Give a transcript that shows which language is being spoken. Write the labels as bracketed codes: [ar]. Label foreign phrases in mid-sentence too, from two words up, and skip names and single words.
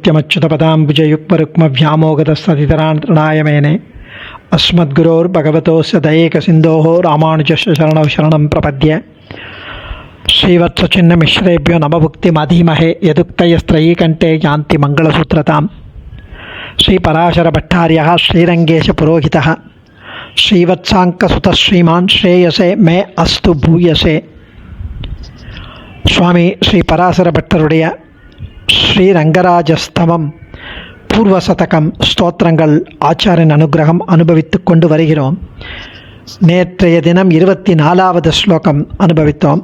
[sa] नित्यमच्युतपदाम्बुजयुग्मरुक्मव्यामोगतस्तदितराणतृणाय मेने अस्मद्गुरोर्भगवतोस्य दयैकसिन्धोः रामानुजस्य शरणौ शरणं प्रपद्ये श्रीवत्सचिन्नमिश्रेभ्यो नमभुक्तिमधीमहे यदुक्तयस्त्रयीकण्ठे यान्ति मङ्गलसूत्रताम् श्रीपराशरभट्टार्यः श्रीरङ्गेशपुरोहितः श्रीवत्साङ्कसुतः श्रीमान् श्रेयसे मे अस्तु भूयसे. [ta] சுவாமி ஸ்ரீ பராசரபட்டருடைய ஸ்ரீரங்கராஜஸ்தவம் பூர்வசதகம் ஸ்தோத்திரங்கள் ஆச்சாரியன் அனுகிரகம் அனுபவித்து கொண்டு வருகிறோம். நேற்றைய தினம் 24வது ஸ்லோகம் அனுபவித்தோம்.